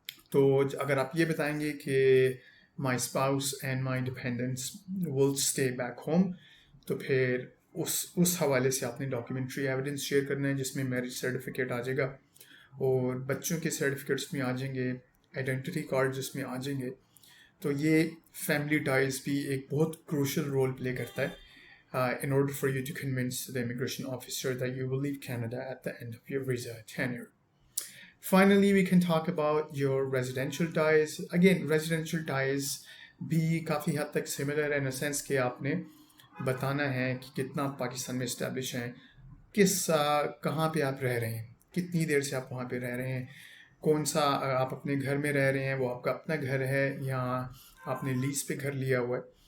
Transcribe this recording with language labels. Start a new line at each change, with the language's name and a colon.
Urdu: تو اگر آپ یہ بتائیں گے کہ
English: my spouse and my dependents will stay back home,
Urdu: تو پھر اس حوالے سے آپ نے ڈاکیومنٹری ایویڈنس شیئر کرنا ہے جس میں میرج سرٹیفکیٹ آ جائے گا اور بچوں کے سرٹیفکیٹس میں آ جائیں گے، آئیڈینٹی کارڈ جس میں آ جائیں گے. تو یہ فیملی ٹائز بھی ایک بہت کروشل رول پلے کرتا ہے
English: in order for you to convince the immigration officer that you will leave Canada at the end of your visa tenure. Finally, we can talk about your residential ties.
Urdu: Again, residential ties بھی کافی حد تک similar ہے
English: in a sense
Urdu: کہ آپ نے بتانا ہے کہ کتنا پاکستان میں اسٹیبلش ہیں، کہاں پہ آپ رہ رہے ہیں، کتنی دیر سے آپ وہاں پہ رہ رہے ہیں، کون سا آپ اپنے گھر میں رہ رہے ہیں، وہ آپ کا اپنا گھر ہے یا آپ نے لیز پہ گھر لیا ہوا ہے.